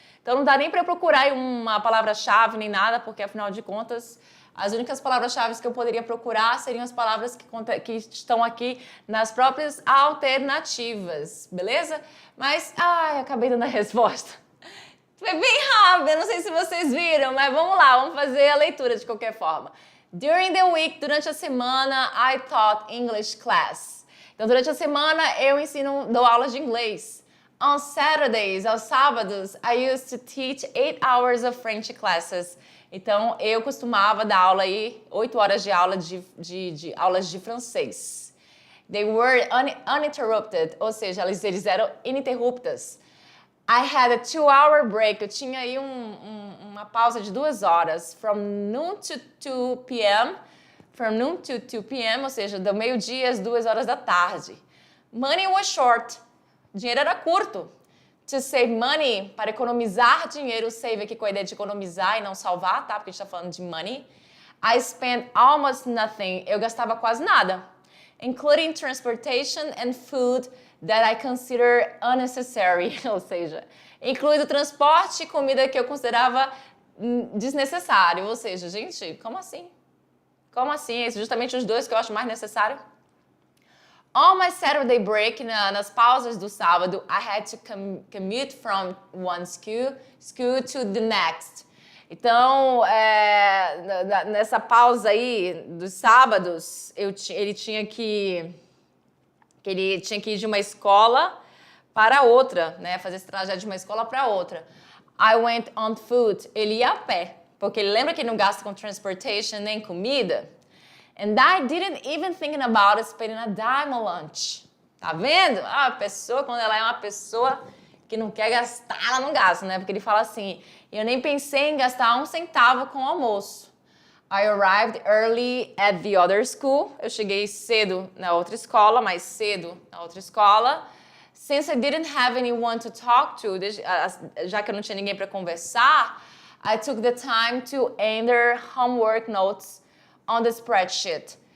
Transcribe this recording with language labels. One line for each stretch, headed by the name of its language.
Portuguese: Então, não dá nem para eu procurar uma palavra-chave nem nada, porque, afinal de contas, as únicas palavras-chave que eu poderia procurar seriam as palavras que estão aqui nas próprias alternativas, beleza? Mas, acabei dando a resposta. Foi bem rápido, eu não sei se vocês viram, mas vamos lá, vamos fazer a leitura de qualquer forma.
English: During the week,
Portuguese: durante a semana,
English: I taught English class.
Portuguese: Então, durante a semana, eu dou aulas de inglês.
English: On Saturdays,
Portuguese: aos sábados,
English: I used to teach 8 hours of French classes.
Portuguese: Então, eu costumava dar aula aí, 8 horas de aula de aulas de francês.
English: They were uninterrupted,
Portuguese: ou seja, eles eram ininterruptas.
English: I had a 2-hour break.
Portuguese: Eu tinha aí uma pausa de 2 horas.
English: From noon to 2 p.m. From noon to 2 p.m.,
Portuguese: ou seja, do meio-dia às 2 horas da tarde.
English: Money was short.
Portuguese: Dinheiro era curto.
English: To save money,
Portuguese: para economizar dinheiro, save aqui com a ideia de economizar e não salvar, tá? Porque a gente está falando de money.
English: I spent almost nothing.
Portuguese: Eu gastava quase nada.
English: Including transportation and food that I consider unnecessary.
Portuguese: Ou seja, incluindo transporte e comida que eu considerava desnecessário. Ou seja, gente, como assim? Como assim? Esses justamente os dois que eu acho mais necessário.
English: On my Saturday break,
Portuguese: nas pausas do sábado,
English: I had to commute from one school to the next.
Portuguese: Então, nessa pausa aí dos sábados, ele tinha que ir de uma escola para outra, né? Fazer esse trajeto de uma escola para outra.
English: I went on foot.
Portuguese: Ele ia a pé, porque ele lembra que ele não gasta com transportation nem comida.
English: And I didn't even think about spending a dime on lunch.
Portuguese: Tá vendo? A pessoa, quando ela é uma pessoa que não quer gastar, ela não gasta, né? Porque ele fala assim, eu nem pensei em gastar 1 centavo com o almoço.
English: I arrived early at the other school.
Portuguese: Eu cheguei cedo na outra escola, mais cedo na outra escola.
English: Since I didn't have anyone to talk to,
Portuguese: já que eu não tinha ninguém para conversar,
English: I took the time to enter homework notes on the spreadsheet.